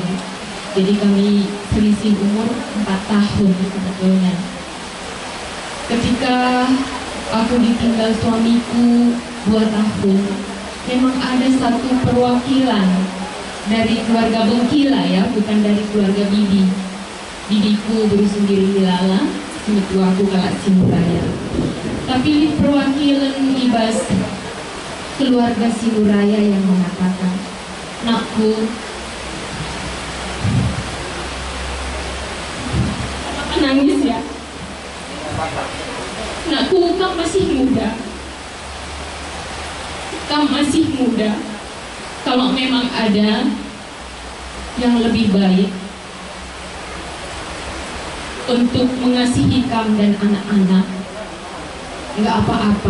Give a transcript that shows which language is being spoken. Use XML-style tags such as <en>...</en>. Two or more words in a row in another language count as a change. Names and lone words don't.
<id>Jadi kami selisih umur 4 tahun sebetulnya. Ketika aku ditinggal suamiku 2 tahun, memang ada satu perwakilan dari keluarga Bengkila, ya, bukan dari keluarga Bibi. Bibiku berusun diri Hilala, aku Kalak Sinuraya. Tapi perwakilan Ibas keluarga Sinuraya yang mengatakan, "Nakku, nangis ya. Nakku, kamu masih muda. Kamu masih muda. Kalau memang ada yang lebih baik untuk mengasihi kamu dan anak-anak, nggak apa-apa."</id>